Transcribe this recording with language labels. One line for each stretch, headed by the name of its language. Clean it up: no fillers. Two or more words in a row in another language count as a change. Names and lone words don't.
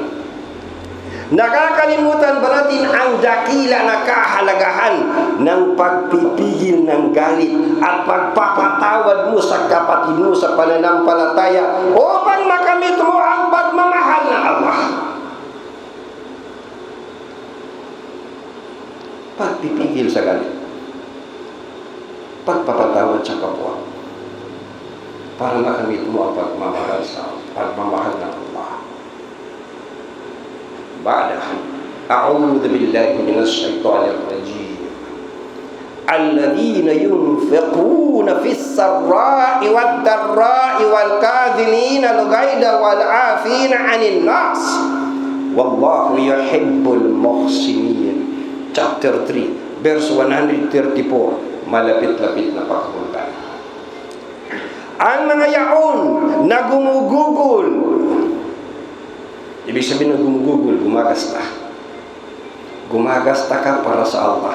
Filipino: Nakakalimutan ba natin ang dakila na kahalagahan ng pagpipigil ng galit at pagpapatawad mo sa kapatid mo sa pananampalataya upang makamit mo ang pagmamahal ng Allah? Pagpipigil sa galit, pagpapatawad sa kapwa, para makamit mo ang pagmamahal ng Allah.
Arabic: بعد أعوذ بالله من الشيطان الرجيم الذين ينفقون في السراء والضراء والكاظمين الغيظ والعافين عن الناس والله يحب المحسنين.
English: Chapter 3 verse 134,
Filipino: malapit-lapit na pakahulugan. Ang mga yaon na gumugugol, ibig sabihin ng gumugugol, gumagasta. Gumagasta ka para sa Allah.